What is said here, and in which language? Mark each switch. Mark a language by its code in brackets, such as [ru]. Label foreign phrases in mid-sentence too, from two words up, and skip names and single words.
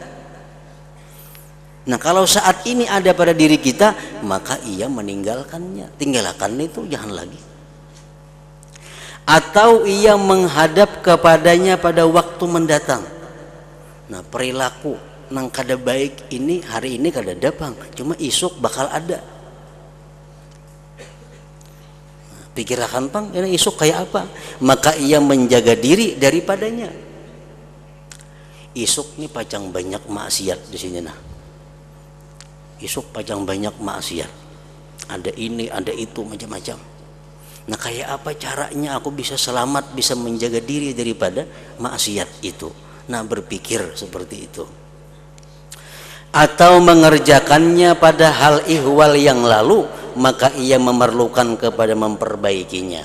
[id] Nah, kalau saat ini ada pada diri kita, maka ia meninggalkannya. Tinggalkan itu, jangan lagi. Atau ia menghadap kepadanya pada waktu mendatang. [bjn] Nah, perilaku nang kada baik ini hari ini kada datang, cuma isuk bakal ada. Nah, pikirkan pang, ini isuk kayak apa? [id] Maka ia menjaga diri daripadanya. [bjn] Isuk ini pacang banyak maksiat di sini nah. Isuk pacang banyak maksiat, ada ini ada itu macam-macam. Nah, kayak apa caranya aku bisa selamat, bisa menjaga diri daripada maksiat itu? [id] Nah, berpikir seperti itu. Atau mengerjakannya pada hal ihwal yang lalu, maka ia memerlukan kepada memperbaikinya.